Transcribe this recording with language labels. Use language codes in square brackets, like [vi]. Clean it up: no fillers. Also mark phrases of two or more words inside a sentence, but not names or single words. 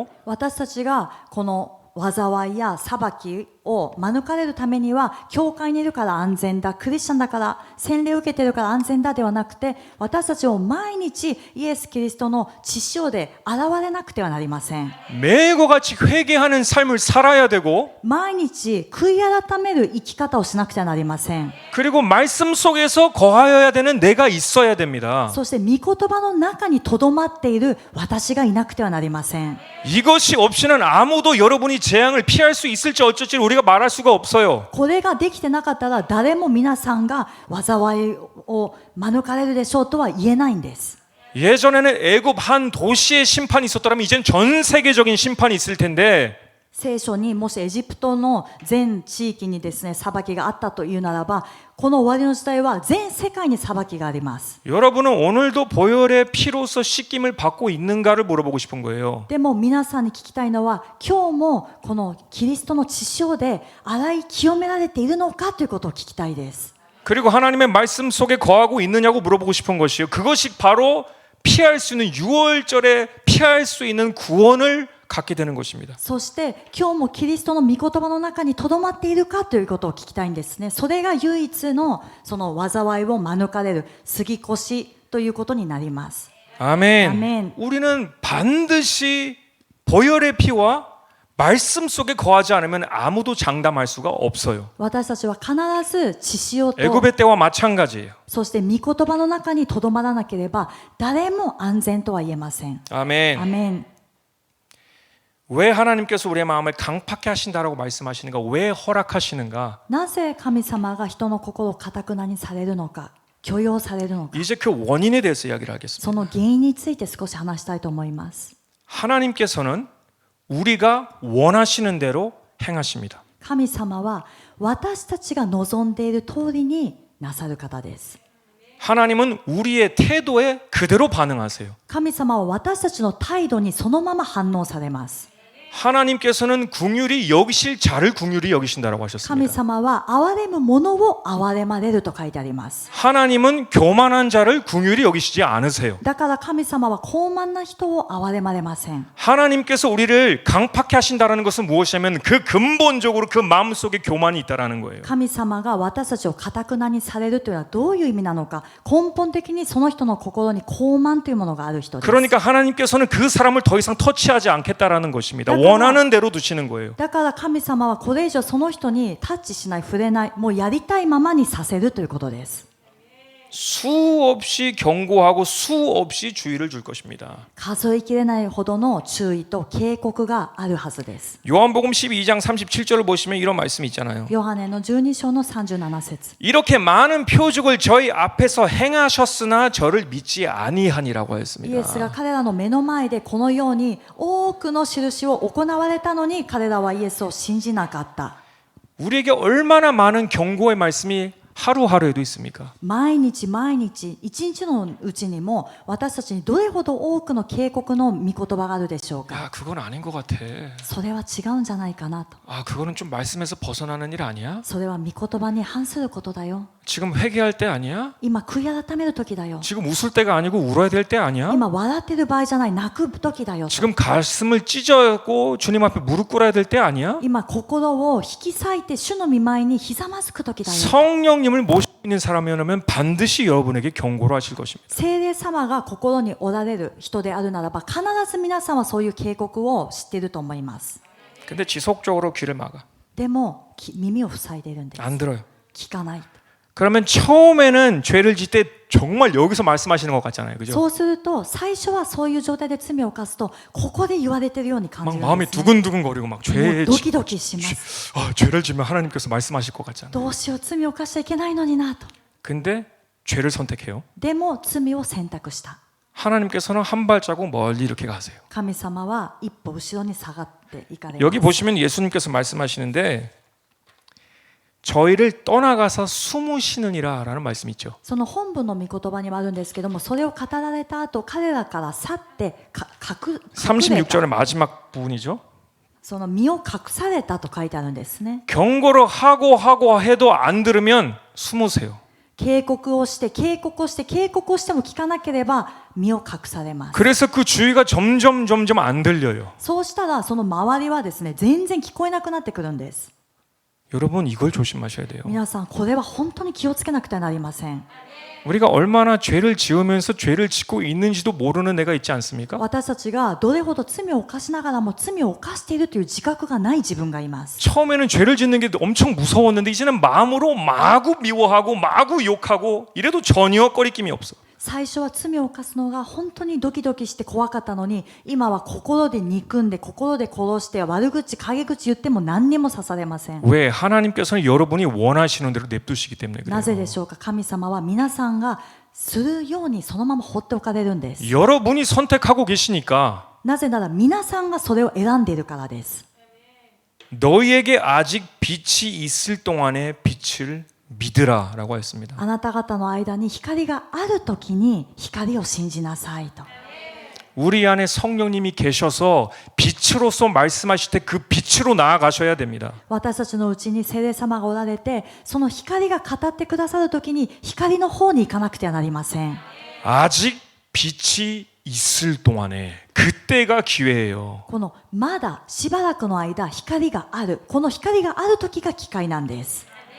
[ja] 私たちがこの災いや裁きを免れるためには、教会にいるから安全だ、クリスチャンだから洗礼を受けているから安全だではなくて、私たちを毎日イエス・キリストの血潮で現れなくてはなりません。 [ko] 매일과 같이 회개하는 삶을 살아야 되고 [ja] 毎日悔い改める生き方をしなくてはなりません。 [ko] 그리고 말씀 속에서 거하여야 되는 내가 있어야 됩니다. [ja] そして御言葉の中にとどまっている私がいなくてはなりません。 [ko] 이것이 없이는 아무도 여러분이 재앙을 피할 수 있을지 어쩔지 우리가 말할 수가 없어요. [ja] これができてなかったら誰も皆さんが災いを免れるでしょうとは言えないんです。 [ko] 예전에는 애굽 한 도시의 심판이 있었더라면 이젠 전 세계적인 심판이 있을 텐데 [ja] 聖書にもしエジプトの全地域にですね裁きがあったというならば、この終わりの時代は全世界に裁きがあります。 [ko] 여러분은 오늘도 보혈의 피로서 씻김을 받고 있는가를 물어보고 싶은 거예요. [ja] でも皆さんに聞きたいのは、今日もこのキリストの血潮で洗い清められているのかということを聞きたいです。 [ko] 그리고 하나님의 말씀 속에 거하고 있느냐고 물어보고 싶은 것이요. 그것이 바로 피할 수 있는 6월절에 피할 수 있는 구원을 갖게 되는 것입니다. [ja] そして今日もキリストの御言葉の中にとどまっているかということを聞きたいんですね。それが唯一のその災いを免れる杉越ということになります。 [ko] 아멘. 아멘. 우리는 반드시 보혈의 피와 말씀 속에 거하지 않으면 아무도 장담할 수가 없어요. [ja] 私たちは必ず血潮と [ko] 애굽의 때와 마찬가지예요. [ja] そして御言葉の中にとどまらなければ誰も安全とは言えません。 [ko] 아멘. [ja] アメン。 [ko] 왜 하나님께서 우리의 마음을 강팍해 하신다라고 말씀하시는가? 왜 허락하시는가? [ja] なぜ神様が人の心を堅なにされるのか、許容されるのか、 [ko] 이제 그 원인에 대해서 이야기를 하겠습니다. [ja] その原因について少し話したいと思います。 [ko] 하나님께서는 우리가 원하시는 대로 행하십니다. [ja] 神様は私たちが望んでいる通りになさる方です。 [ko] 하나님은 우리의 태도에 그대로 반응하세요. [ja] 神様は私たちの態度にそのまま反応されます。 [ko] 하나님께서는 궁휼히 여기실 자를 궁휼히 여기신다라고 [ja] 神 [ko] 하셨습니다. [ja] 様は憐れむものを憐れまれると書いてあります。 [ko] 하나님은 교만한 자를 궁휼히 여기시지 않으세요. [ja] だから神様は傲慢な人を憐れまれません。 [ko] 하나님께서 우리를 강팍해 하신다는 것은 무엇이냐면 그 근본적으로 그 마음속에 교만이 있다라는 거예요. [ja] 神様が私たちを堅なにされるというのはどういう意味なのか、根本的にその人の心に傲慢というものがある人です。 [ko] 그러니까 하나님께서는 그 사람을 더 이상 터치하지 않겠다라는 것입니다. 원하는 대로 두시는 거예요. [ja] だから神様はこれ以上その人にタッチしない、触れない、もうやりたいままにさせるということです。 [ko] 수없이 경고하고 수없이 주의를 줄 것입니다. [ja] 数えきれないほどの注意と警告があるはずです。 [ko] 요한복음 12장 37절을 보시면 이런 말씀이 있잖아요. [ja] ヨハネの12章の37節 [ko] 이렇게 많은 표적을 저희 앞에서 행하셨으나 저를 믿지 아니하니라고 [ja] イエスが [ko] 하였습니다. [ja] 彼らの目の前でこのように多くの印を行われたのに彼らはイエスを信じなかった。 [ko] 우리에게 얼마나 많은 경고의 말씀이 하루하루에도 있습니까? [ja] 毎日毎日一日のうちにも私たちにどれほど多くの警告の御言葉があるでしょうか。 [ko] 야, 그건 아닌 것 같아. [ja] それは違うんじゃないかなと。 [ko] 아, 그거는 좀 말씀에서 벗어나는 일 아니야? [ja] それは御言葉に反することだよ。 [ko] 지금 회개할 때 아니야? [ja] 今悔い改める時だよ。 [ko] 지금 웃을 때가 아니고 울어야 될 때 아니야? [ja] 今笑ってる場合じゃない、泣く時だよと。 [ko] 지금 가슴을 찢어고 주님 앞에 무릎 꿇어야 될 때 아니야? [ja] 今心を引き裂いて主の御前にひざまずく時だよ。 [ko] 성령님을 모시고 있는 사람이라면 반드시 여러분에게 경고를 하실 것입니다. [ja] 聖霊様が心におられる人であるならば必ず皆さんはそういう警告を知っていると思います。 [ko] 근데 지속적으로 귀를 막아. [ja] でも耳を塞いでいるんです。 [ko] 안 들어요. [ja] 聞かない。 [ko] 그러면 처음에는 죄를 짓 때 정말 여기서 말씀하시는 것 같잖아요. 그죠? [ja] そうすると最初はそういう状態で罪を犯すとここで言われているように感 [ko] 막 [ja] じるん [ko] 마음이 [ja] ですね。 [ko] 두근두근거리고 막 [ja] もう [ko] 죄, [ja] ドキドキします。 [ko] 죄를 지면 하나님께서 말씀하실 것 같잖아요. [ja] どうしよう、罪を犯しちゃいけないのになと。 [ko] 근데 죄를 선택해요. [ja] でも罪を選択した。 [ko] 하나님께서는 한 발자국 멀리 이렇게 가세요. [ja] 神様は一歩後ろに下がっていかれます。 [ko] 여기 보시면 예수님께서 말씀하시는데 저희를 떠나가서 숨으시느니라 라는 말씀이 있죠. [ja] その本文の御言葉にもあるんですけども、それを語られた後彼らから去って隠れた。 [ko] 36절의 마지막 부분이죠. [ja] その身を隠されたと書いてあるんですね。 [ko] 경고를 하고 해도 안 들으면 숨으세요. [ja] 警告をして警告をして警告をしても聞かなければ身を隠されます。 [ko] 그래서 그 주위가 점점 안 들려요. [ja] そうしたらその周りはですね、全然聞こえなくなってくるんです。 [ko] 여러분 이걸 조심하셔야 돼요. [ja] 皆さんこれは本当に気をつけなくてはなりません。 [ko] 우리가 얼마나 죄를 지으면서 죄를 짓고 있는지도 모르는 애가 있지 않습니까? [ja] 私たちがどれほど罪を犯しながらも罪を犯しているという自覚がない自分がいます。 [ko] 처음에는 죄를 짓는 게 엄청 무서웠는데 이제는 마음으로 마구 미워하고 마구 욕하고 이래도 전혀 꺼리낌이 없어. [ja] 最初は罪を犯すのが本当にドキドキして怖かったのに、今は心で憎んで心で殺して悪口陰口言っても何にも刺されません。 [ko] 왜? 하나님께서는 여러분이 원하시는 대로 냅두시기 때문에 [ja] なぜ [ko] 그래요. [ja] でしょうか。神様は皆さんがするようにそのまま放っておかれるんです。 [ko] 여러분이 선택하고 계시니까 [ja] なぜなら皆さんがそれを選んでいるからです。 [ko] 너희에게 아직 빛이 있을 동안에 빛을 믿으라 라고 했습니다. [ja] あなた方の間に光があるときに光を信じなさいと。 [ko] 우리 안에 성령님이 계셔서 빛으로서 말씀하실 때 그 빛으로 나아가셔야 됩니다. [ja] 私たちのうちに聖霊様がおられて、その光が語ってくださるときに光の方に行かなくてはなりません。 [ko] 아직 빛이 있을 동안에 그때가 기회예요. [ja] このまだしばらくの間光がある、この光がある時が機会なんです。